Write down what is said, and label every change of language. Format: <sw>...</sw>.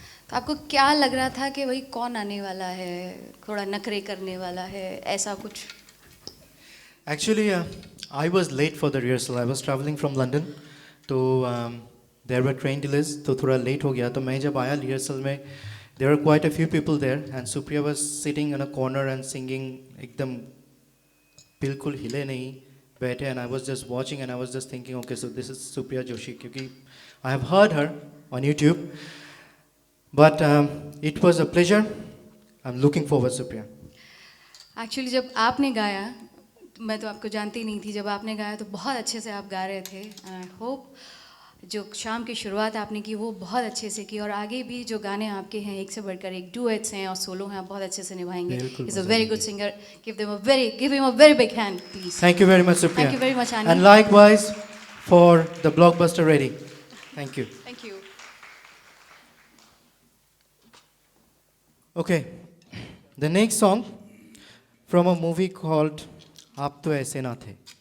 <hi>तो आपको क्या लग रहा था कि भाई कौन आने वाला है, थोड़ा नखरे करने वाला है, ऐसा कुछ?</hi> <en>Actually, I was late for the rehearsal. I was traveling from London, तो there were train delays,</en> <hi>तो थोड़ा late हो गया. तो मैं जब आया</hi> <en>rehearsal में, there were quite a few people there, and Supriya was sitting in a corner and singing</en> <hi>एकदम बिल्कुल हिले नहीं बैठे,</hi> <en>and I was just watching and I was just thinking, okay, so this is Supriya Joshi, क्योंकि I have heard her on YouTube, but it was a pleasure. I'm looking forward, Supriya.</en> <hi>Actually जब आपने गाया, मैं तो आपको जानती नहीं थी, जब आपने गाया तो बहुत अच्छे से आप गा रहे थे.</hi> <en>and I hope</en> <hi>जो शाम की शुरुआत आपने की वो बहुत अच्छे से की, और आगे भी जो गाने आपके हैं एक से बढ़कर एक, डुएट्स हैं और सोलो हैं, आप बहुत अच्छे से निभाएंगे.</hi> <en>Is a very good singer. Give him a very big hand please. Thank you very much, Supriya. Thank you very much, Ani. And likewise for the blockbuster ready. Thank you. Thank you. Okay, the next song from a movie called आप तो ऐसे ना थे.</en>